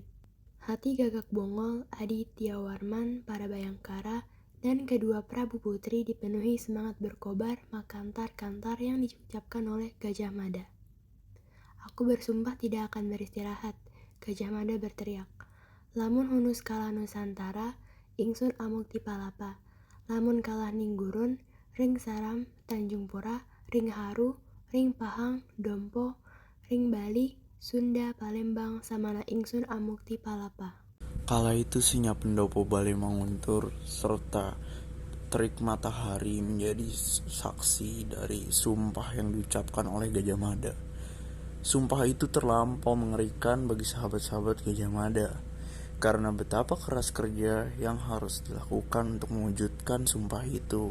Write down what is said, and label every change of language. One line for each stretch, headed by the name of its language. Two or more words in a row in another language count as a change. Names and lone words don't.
Indonesian: Hati Gagak Bongol, Aditya Warman, para Bayangkara, dan kedua Prabu Putri dipenuhi semangat berkobar makantar-kantar yang diucapkan oleh Gajah Mada. Aku bersumpah tidak akan beristirahat, Gajah Mada berteriak.
Kawi: Lamun hunus kalah Nusantara, ingsun amukti palapa. Lamun kalah Ninggurun, ring Saram, Tanjung Pura, ring Haru, ring Pahang, Dompo, ring Bali, Sunda, Palembang, samana ingsun amukti palapa.
Indonesian: Kala itu Sinya Pendopo Bale Manguntur serta terik matahari menjadi saksi dari sumpah yang diucapkan oleh Gajah Mada. Sumpah itu terlampau mengerikan bagi sahabat-sahabat Gajah Mada, karena betapa keras kerja yang harus dilakukan untuk mewujudkan sumpah itu.